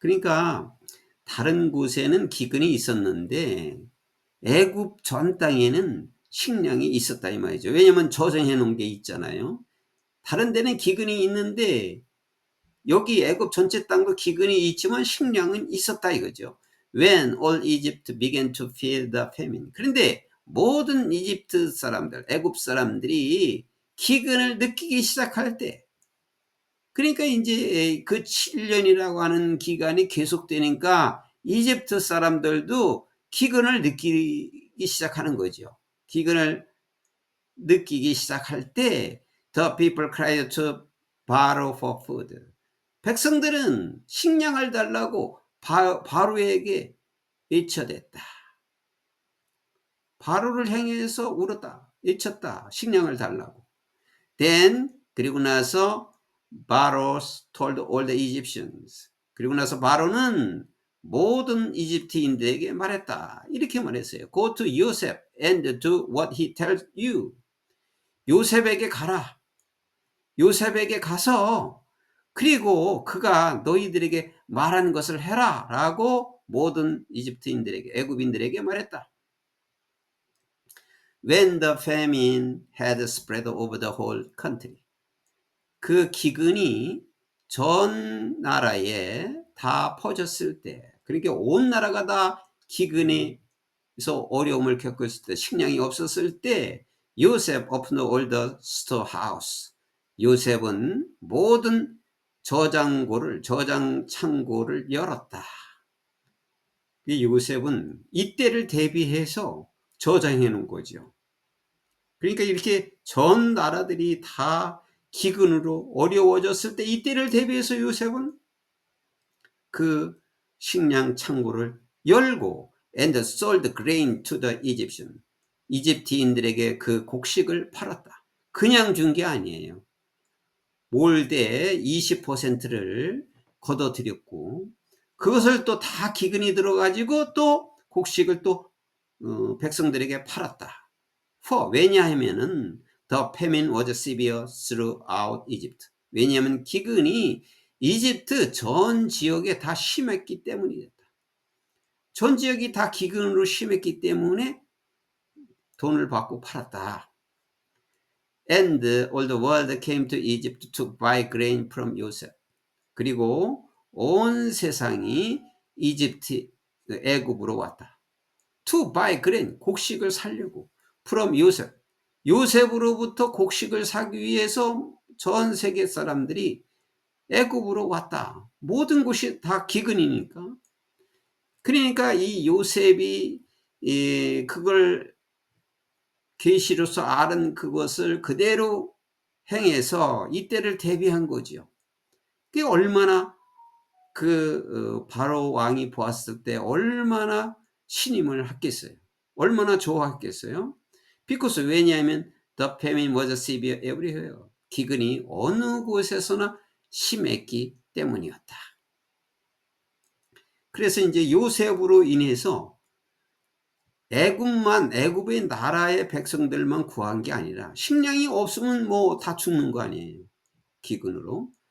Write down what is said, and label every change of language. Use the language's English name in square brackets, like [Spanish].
[Korean] 그러니까 다른 곳에는 기근이 있었는데 애굽 전 땅에는 식량이 있었다 이 말이죠. 왜냐하면 저장해 놓은 게 있잖아요. 다른 데는 기근이 있는데 여기 애굽 전체 땅도 기근이 있지만 식량은 있었다 이거죠. [English] When all Egypt began to feel the famine. [Korean] 그런데 모든 이집트 사람들, 애굽 사람들이 기근을 느끼기 시작할 때 그러니까 이제 그 7년이라고 하는 기간이 계속되니까 이집트 사람들도 기근을 느끼기 시작하는 거죠. 기근을 느끼기 시작할 때 [English] The people cried to Pharaoh for food. [Korean] 백성들은 식량을 달라고 바로에게 외쳐댔다. 바로를 향해서 울었다. 외쳤다. 식량을 달라고. [English] Then [Korean] 그리고 나서 [English] Pharaoh told all the Egyptians. [Korean] 그리고 나서 바로는 모든 이집트인들에게 말했다. 이렇게 말했어요. [English] Go to Joseph and do what he tells you. [Korean] 요셉에게 가라. 요셉에게 가서 그리고 그가 너희들에게 말하는 것을 해라 라고 모든 이집트인들에게 애굽인들에게 말했다. [English] When the famine had spread over the whole country. [Korean] 그 기근이 전 나라에 다 퍼졌을 때 그러니까 온 나라가 다 기근에서 어려움을 겪었을 때 식량이 없었을 때 요셉 [English] opened all the storehouse. [Korean] 요셉은 모든 저장 창고를 열었다. 요셉은 이때를 대비해서 저장해 놓은 거죠. 그러니까 이렇게 전 나라들이 다 기근으로 어려워졌을 때 이때를 대비해서 요셉은 그 식량 창고를 열고 [English] and sold grain to the Egyptian. [Korean] 이집트인들에게 그 곡식을 팔았다. 그냥 준 게 아니에요. 몰대의 20%를 걷어들였고 그것을 또 다 기근이 들어가지고 또 곡식을 또 백성들에게 팔았다. 왜냐하면은 [English] the famine was severe throughout Egypt. [Korean] 왜냐하면 기근이 이집트 전 지역에 다 심했기 때문이었다. 전 지역이 다 기근으로 심했기 때문에 돈을 받고 팔았다. [English] And all the world came to Egypt to buy grain from Joseph. [Korean] 그리고 온 세상이 이집트 애굽으로 왔다. [English] To buy grain, [Korean] 곡식을 사려고. [English] From Joseph. [Korean] 요셉으로부터 곡식을 사기 위해서 전 세계 사람들이 애굽으로 왔다. 모든 곳이 다 기근이니까. 그러니까 이 요셉이 그걸 계시로서 알은 그것을 그대로 행해서 이때를 대비한 거죠. 그게 얼마나 바로 왕이 보았을 때 얼마나 신임을 했겠어요. 얼마나 좋아했겠어요. [English] because [Korean] 왜냐하면 [English] the famine was severe everywhere. [Korean] 기근이 어느 곳에서나 심했기 때문이었다. 그래서 이제 요셉으로 인해서 애굽의 나라의 백성들만 구한 게 아니라 식량이 없으면 뭐 다 죽는 거 아니에요. 기근으로.